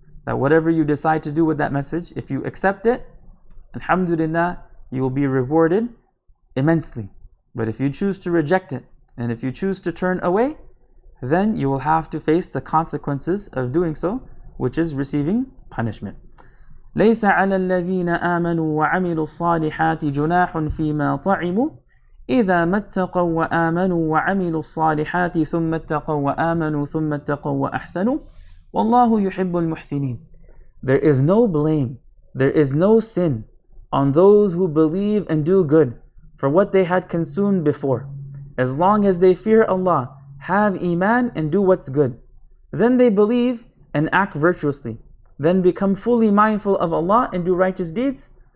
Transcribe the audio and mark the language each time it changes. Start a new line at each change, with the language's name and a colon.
English: That whatever you decide to do with that message, if you accept it, alhamdulillah, you will be rewarded immensely. But if you choose to reject it, and if you choose to turn away, then you will have to face the consequences of doing so, which is receiving punishment.
Arabic: ليس على الذين آمنوا وعملوا الصالحات جناح فيما طعموا إذا ما اتقوا وآمنوا وعملوا الصالحات ثم اتقوا وآمنوا ثم اتقوا وأحسنوا والله يحب المحسنين.
English: There is no blame, there is no sin on those who believe and do good for what they had consumed before, as long as they fear Allah, have iman and do what's good. Then they believe and act virtuously. Then become fully mindful of Allah and do righteous deeds.